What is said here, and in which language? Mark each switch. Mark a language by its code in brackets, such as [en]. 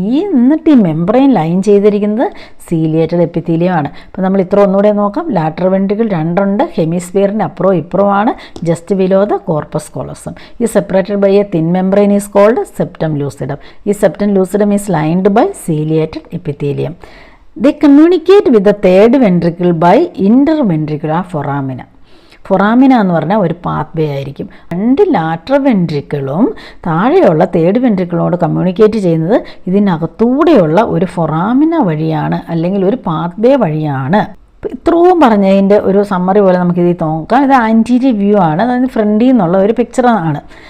[ml] എന്നിട്ട് ഈ membrane line ചെയ്തിരിക്കുന്നത് സീലിയേറ്റഡ് എപ്പിത്തീലിയമാണ്. അപ്പോൾ നമ്മൾ ഇത്ര ഒന്നുകൂടെ നോക്കാം. ലാറ്ററൽ വെൻട്രിക്കിൾ 2 ഉണ്ട്, ഹെമിസ്ഫിയറിൻ്റെ അപ്പുറവും ഇപ്പുറമാണ്, [en] Just below the corpus callosum. ഈ separated by a thin membrane is called septum lucidum. ഈ septum lucidum is lined by ciliated epithelium. They communicate with the third ventricle by interventricular foramina. [ml] ഫൊറാമിന എന്ന് പറഞ്ഞാൽ ഒരു path വേ ആയിരിക്കും. 2 lateral വെൻട്രിക്കിളും താഴെയുള്ള third വെൻട്രിക്കിളോട് communicate ചെയ്യുന്നത് ഇതിനകത്തൂടെയുള്ള ഒരു ഫൊറാമിന വഴിയാണ്, അല്ലെങ്കിൽ ഒരു പാത്ത് വേ വഴിയാണ്. ഇത്രയും പറഞ്ഞതിൻ്റെ ഒരു സമ്മറി പോലെ നമുക്കിത് നോക്കാം. ഇത് ആൻറ്റീരിയർ വ്യൂ ആണ്, അതായത് ഫ്രണ്ടിൽ നിന്നുള്ള ഒരു പിക്ചറാണ്.